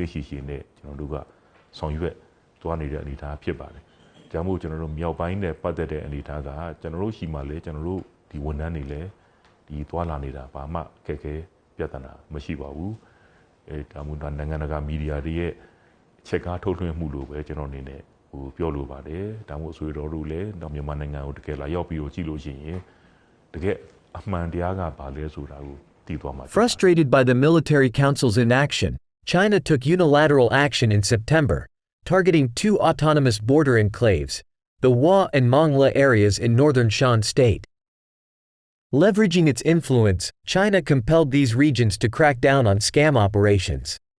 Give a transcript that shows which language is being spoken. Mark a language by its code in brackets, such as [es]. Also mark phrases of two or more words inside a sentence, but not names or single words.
[my] တ်ရှိနဲ့ကျွန်တော်တို့ကဆောင်ရွက်တွားနေတဲ့အနေအထားဖြစ်ပါတယ်။ဒါမှမဟုတ်ကျွန်တော်တို့မြောက်ပိုင်းနဲ့ပတ်သက်တဲ့အနေအထားကကျွန်တော်တို့ရှိမှလည်းကျွန်တော်တို့ဒီဝန်ထမ်းတွေလည်းဒီတွားလာနေတာဘာမှခက်ခဲပြဿနာမရှိပါဘူး။ဒါမှမဟုတ်နိုင်ငံတကာမီဒီယာတွေရဲ့ချက်ကားထုတ်လွှင့်မှုလို့ပဲကျွန်တော်အနေနဲ့ပြောလိုပါတယ်။ဒါမှမဟုတ်ဆိုရတော့လို့လည်းတော့မြန်မာနိုင်ငံကိုတကယ်လာရောက်ပြီးတော့ကြည့်လို့ရှိရင်တကယ်အမှန်တရားကဘာလဲဆိုတာကိုသိသွားမှာ [en] Frustrated by the military council's inaction, China took unilateral action in September, targeting two autonomous border enclaves, the Hua and Mongla areas in northern Shan State. Leveraging its influence, China compelled these regions to crack down on scam operations.